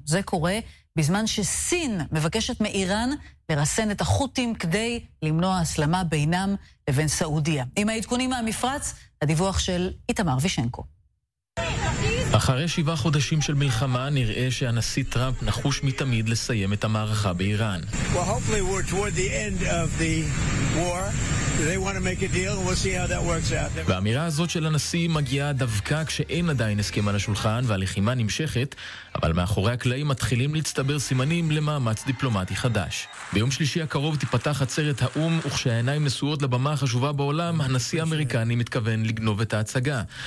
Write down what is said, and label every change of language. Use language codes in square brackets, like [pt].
[he] זה קורה בזמן שסין מבקשת מאיראן לרסן את החותים כדי למנוע הסלמה בינם לבין סעודיה. עם העדכונים מהמפרץ, הדיווח של איתמר וישנקו. אחרי 7 חודשים של מלחמה, נראה שהנשיא טראמפ נחוש מתמיד לסיים את המערכה באיראן. [en] Well, hopefully we're toward the end of the war. They want to make a deal and we'll see how that works out. [he] והאמירה הזאת של הנשיא מגיעה דווקא כשאין עדיין הסכם על השולחן והלחימה נמשכת, אבל מאחורי הקלעים מתחילים להצטבר סימנים למאמץ דיפלומטי חדש. ביום שלישי הקרוב תיפתח עצרת האום, וכשהעיניים נשואות לבמה החשובה בעולם, הנשיא האמריקני מתכוון לגנוב את ההצגה.